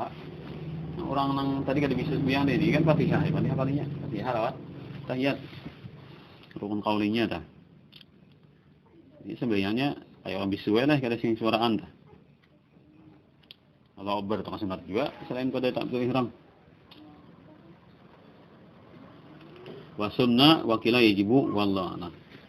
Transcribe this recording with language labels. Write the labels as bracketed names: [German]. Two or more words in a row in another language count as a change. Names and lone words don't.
[Banjar] Orang nang tadi kada bisa sembahyang ini kan Fatihah, Fatihah palingnya. Fatihah lawat tahiyat. Rukun qaulinya dah. Jadi sembahyangnya kayak orang bisu lah kada sing suaraan dah. [Arabic] الله أكبر [Banjar] tu sunat juga selain pada [Arabic] تكبير إحرام. وسنة وقيل يجب والله أعلم.